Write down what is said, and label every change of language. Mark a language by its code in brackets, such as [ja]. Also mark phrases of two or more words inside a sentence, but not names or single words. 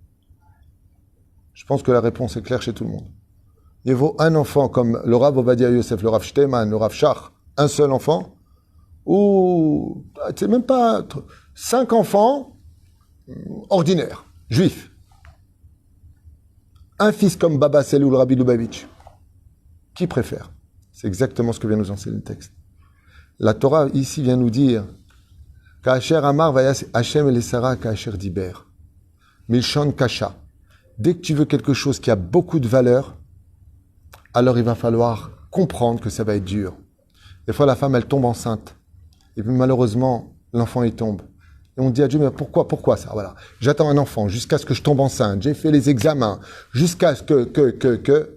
[fr] Je pense que la réponse est claire chez tout le monde. Il vaut un enfant comme le Rav Ovadia Yosef, le Rav Shteman, le Rav Shach, un seul enfant, ou c'est même pas 5 enfants ordinaires, juifs. Un fils comme Baba Sel ou le Rabbi Lubavitch. Qui préfère? C'est exactement ce que vient nous enseigner le texte. La Torah ici vient nous dire [he] כאשר אמר ויעש השם אל שרה כאשר דיבר. מלשון קשה. [fr] Dès que tu veux quelque chose qui a beaucoup de valeur, alors il va falloir comprendre que ça va être dur. Des fois, la femme, elle tombe enceinte. Et puis malheureusement, l'enfant, il tombe. Et on dit à Dieu, mais pourquoi ça? Voilà. J'attends un enfant jusqu'à ce que je tombe enceinte. J'ai fait les examens jusqu'à ce que...